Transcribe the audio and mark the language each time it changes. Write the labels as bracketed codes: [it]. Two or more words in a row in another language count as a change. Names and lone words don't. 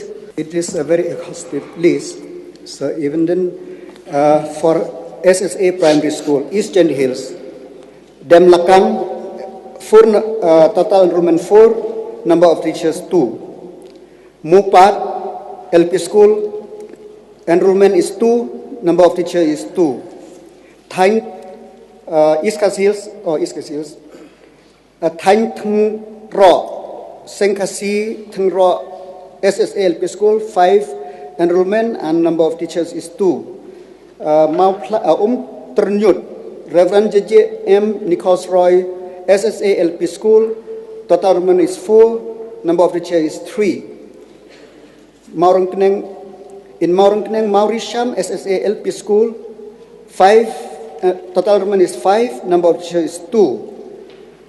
[en] It is a very exhaustive list. So even then, for SSA Primary School, Eastern Hills, Demlakang, total enrollment 4, number of teachers 2. Mupat, LP School, enrollment is 2. Number of teachers is 2. Thang East Hills, Thang Thung Ro, Sengkasi Thung Ro, SSA LP School 5 enrollment and number of teachers is 2. Ternyut, Reverend JJ M Nichols Roy, SSA LP School, total enrollment is 4, number of teachers is 3. In Maurangkeneng, Mauritiam, SSA LP School, 5, total enrollment is 5, number of teachers is 2.